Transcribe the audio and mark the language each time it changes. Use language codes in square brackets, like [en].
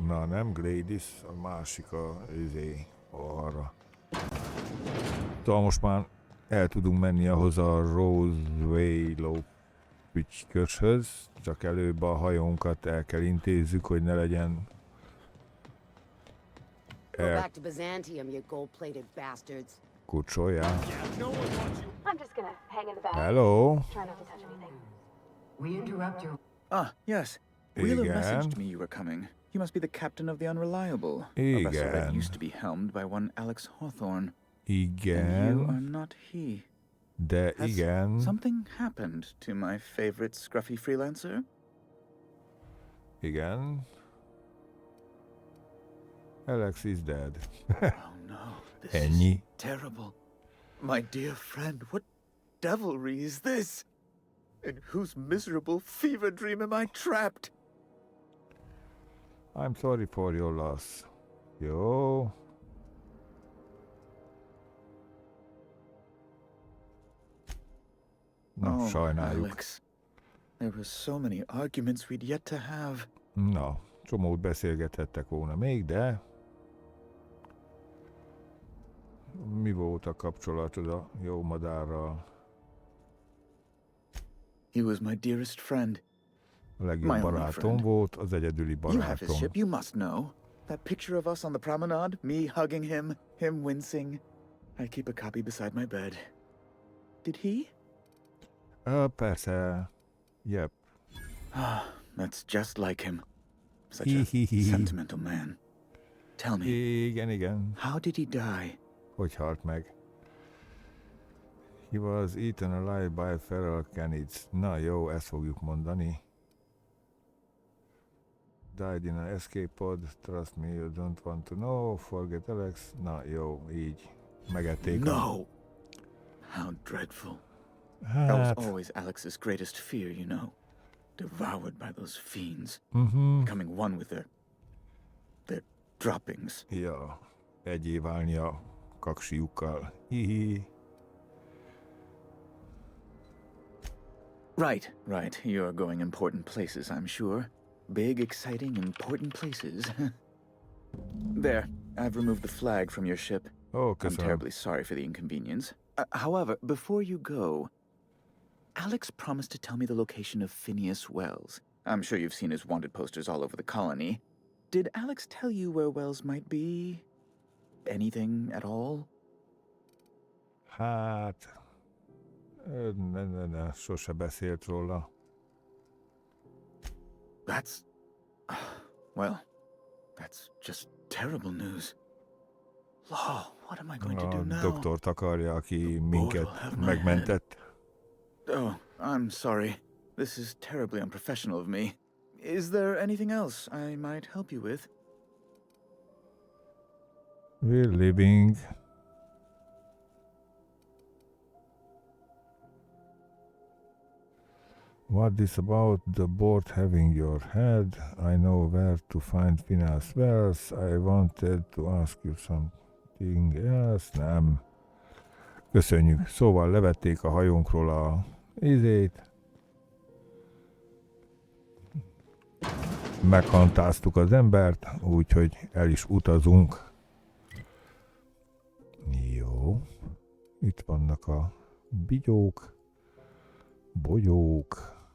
[hu] Na nem Gladys, a másik arra. Szóval most már el tudunk menni ahhoz a Roseway lópücskörshöz, csak előbb a hajónkat el kell intézzük, hogy ne legyen [en] Go back to Byzantium, you gold-plated bastards. Kucsolja. I'm just gonna hang in the back. Hello. Try not to touch anything. We interrupt your... Ah, yes. Wheeler messaged me you were coming. You must be the captain of the Unreliable. A vessel that used to be helmed by one Alex Hawthorne. [hu] Igen. [en] And you are not he. [hu] De igen. [en] Something happened to my favorite scruffy freelancer? [hu] Igen. [en] Alex is dead. Oh no, this is terrible. My dear friend, what devilry is this? In whose miserable fever dream am I trapped? I'm sorry for your loss. Jó. [hu] Na, sajnáljuk. [en] Alex, there were so many arguments we'd yet to have. [hu] Na, csomót beszélgethettek volna még, de... Mi volt a kapcsolatod a jó madárral? [en] He was my dearest friend. [hu] A legjobb barátom volt, az egyedüli barátom. [en] You have his ship, you must know. That picture of us on the promenade, me hugging him, him wincing. I keep a copy beside my bed. Did he? [hu] Persze. Yep. [en] That's just like him. Such a sentimental man. Tell me. [hu] Igen. [en] How did he die? [hu] Hogy halt meg? [en] He was eaten alive by feral canids. [hu] Na jó, ezt fogjuk mondani. [en] Died in an escape pod. Trust me, you don't want to know. Forget Alex. [hu] Na jó, így. Megették. [en] No! How dreadful. That was always Alex's greatest fear, you know. Devoured by those fiends. Becoming one with their droppings. [hu] Ja, egyé válni a kaksiukkal. Hihi. [en] Right. You're going important places, I'm sure. Big, exciting, important places. There, I've removed the flag from your ship. Oh, I'm terribly sorry for the inconvenience. However, before you go, Alex promised to tell me the location of Phineas Wells. I'm sure you've seen his wanted posters all over the colony. Did Alex tell you where Wells might be? Anything at all? [hu] Hát... Ne, sose beszélt róla. [en] Well, that's just terrible news. What am I going to do [hu] A [en] now? [hu] doktort akarja, aki minket megmentett. [en] Oh, I'm sorry. This is terribly unprofessional of me. Is there anything else I might help you with? We're living. What is about the board having your head? I know where to find Phineas Wells. I wanted to ask you something else. [hu] Nem. Köszönjük. Szóval levették a hajónkról a izét. Meghantáztuk az embert, úgyhogy el is utazunk. Jó. Itt vannak a bigyók, bogyók.